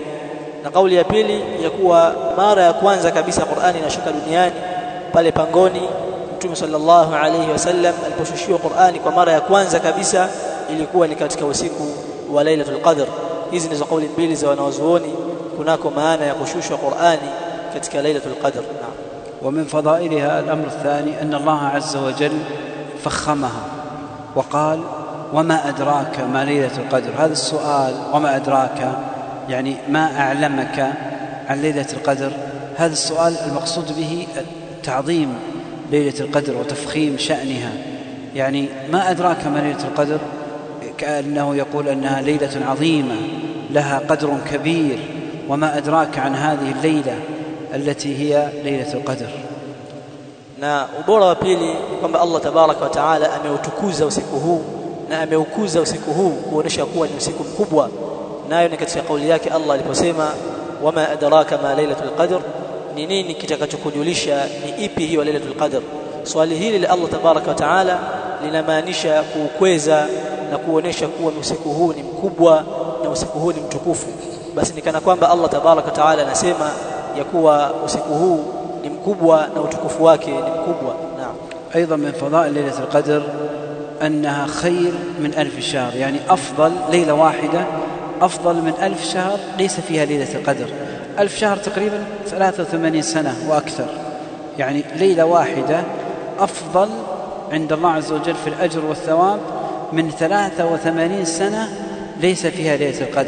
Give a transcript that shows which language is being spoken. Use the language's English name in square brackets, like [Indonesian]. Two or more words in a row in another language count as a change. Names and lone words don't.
[Swahili] Na kauli ya pili ya kuwa mara ya kwanza kabisa Qur'ani inashuka duniani pale pangoni, Mtume [Arabic] صلى الله عليه وسلم [Swahili] aliposhushiwa Qur'ani kwa mara ya kwanza kabisa ilikuwa ni katika usiku wa Lailatul Qadr. Hizi ndizo kauli mbili za wanazuoni kunako maana ya kushushwa Qur'ani katika Lailatul Qadr. Naam. [Arabic] ومن فضائلها الأمر الثاني أن الله عز وجل فخمها وقال وما أدراك ما ليلة القدر. هذا السؤال وما أدراك يعني ما أعلمك عن ليلة القدر، هذا السؤال المقصود به تعظيم ليلة القدر وتفخيم شأنها. يعني ما أدراك ما ليلة القدر، كأنه يقول أنها ليلة عظيمة لها قدر كبير. وما أدراك عن هذه الليلة التي هي ليلة القدر. [Swahili] na ubora wa pili kwamba Allah [Arabic] تبارك وتعالى [Swahili] ameutukuza usiku huu na ameukuza usiku huu kuonesha kuwa ni usiku mkubwa, nayo ni katika kauli yake Allah aliposema [Arabic] وما أدراك ما ليلة القدر, [Swahili] ni nini kitakachokujulisha ni ipi hiyo lailatul qadr. Swali hili la Allah [Arabic] تبارك وتعالى [Swahili] linamaanisha kuukweza na kuonesha kuwa usiku huu ni mkubwa na usiku huu ni mtukufu. Basi ni kana kwamba Allah [Arabic] تبارك وتعالى [Swahili] anasema ya kuwa usiku huu ni mkubwa na utukufu wake ni mkubwa. Naam. [Arabic] أيضا من فضائل ليلة القدر أنها خير من 1000 شهر، يعني أفضل ليلة واحدة أفضل من 1000 شهر ليس فيها ليلة القدر. 1000 شهر تقريبا 83 سنة وأكثر، يعني ليلة واحدة أفضل عند الله عز وجل في الأجر والثواب من 83 سنة ليس فيها ليلة القدر.